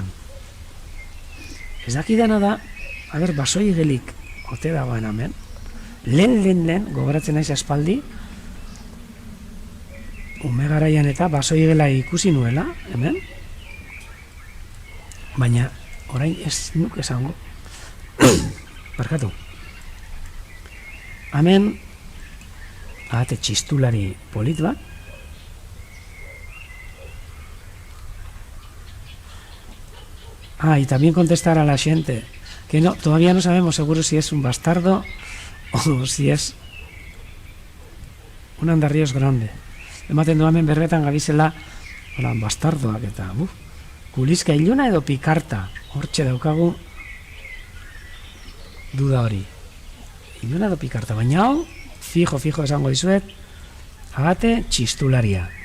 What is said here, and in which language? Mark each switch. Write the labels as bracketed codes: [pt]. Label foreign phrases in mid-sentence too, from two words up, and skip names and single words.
[eu] Ez dakidana da, basoi igelik ote dagoen hemen, lehen, gogoratzen naiz aspaldi, ume garaian eta basoi igela ikusi nuela, hemen, baina orain ez nuk esango. Barkatu. Hemen txistulari polit bat. [es] Y también contestar a la gente que no, todavía no sabemos seguro si es un bastardo o si es un andarríos grande. [eu] Ematen du hemen berbetan gabizela bastardoak eta kulizka iluna edo pikarta, hortxe daukagu duda hori. Iluna edo pikarta, baina hau, fijo esango dizuet, agate txistularia.